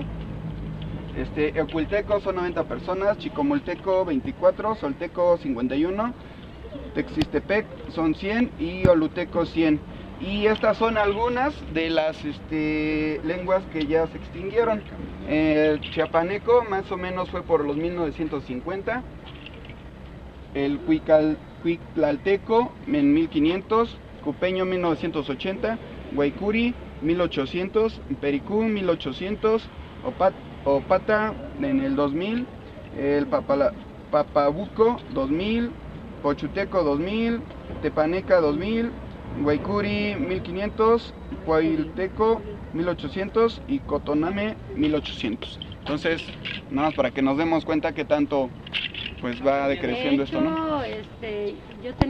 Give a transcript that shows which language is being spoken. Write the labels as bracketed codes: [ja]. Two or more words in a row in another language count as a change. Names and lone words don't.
[es] Ecuilteco son 90 personas, Chicomulteco 24, Solteco 51, Texistepec son 100 y Oluteco 100. Y estas son algunas de las lenguas que ya se extinguieron. El chiapaneco más o menos fue por los 1950, el cuictlalteco en 1500, cupeño 1980, guaycuri 1800, pericú 1800, opata en el 2000, el papabuco 2000, pochuteco 2000, tepaneca 2000, guaycuri 1500, cuailteco 1800 y cotoname 1800. Entonces, nada más para que nos demos cuenta que tanto pues va decreciendo esto, ¿no? Yo tenía